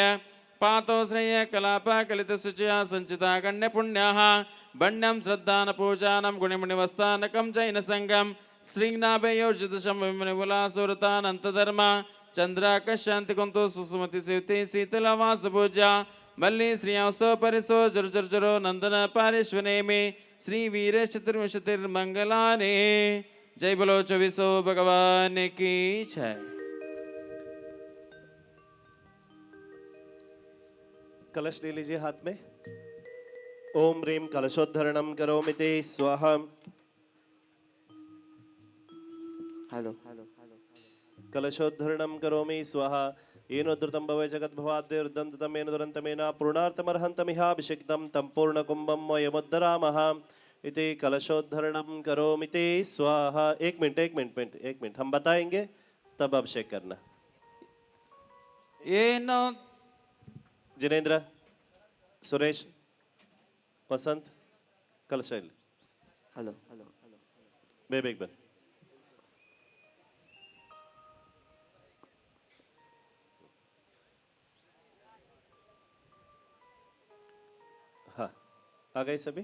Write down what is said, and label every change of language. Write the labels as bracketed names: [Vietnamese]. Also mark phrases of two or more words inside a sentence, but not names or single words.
[Sanskrit] पातो श्रेय कलाप कलित शुचिया संचिता गण्य पुण्याः बण्यं श्रद्धान पूजानं गुणिमुनिवस्तानकं जैन संगम श्रीनाभयोर्जित शम्भुमुनिवला सुरतानंतधर्मा चंद्राकशांति कुंतो सुसुमति सेवते शीतलवास पूजा मल्ली श्रियांसो परिसो जरो नंदन पारेश्वने में श्री वीर चतुर्विंशतिर्मंगलाने [Hindi] जय बोलो चौबीसो भगवान की जय। कलश ले लीजिए हाथ में। [Sanskrit] ओम ह्रीं कलशोद्धरणं करोमि ते स्वाहा। हेलो कलशोद्धरणं करोमि स्वाहा। येनो धृतं भवे जगद्भवाद्यर्दं तमेन दुरन्तमेन पूर्णार्थमर्हन्तमिहाभिषिक्तं तं पूर्णकुम्भं वयमुद्धरामः इति कलशोद्धरणं करोमि ते स्वाहा। [Hindi] एक मिनट हम बताएंगे तब अभिषेक करना। [Sanskrit] ये नो जिनेंद्र, सुरेश, वसंत, कलशैल, हेलो [Hindi] बेबेक बन। हाँ, आ गए सभी।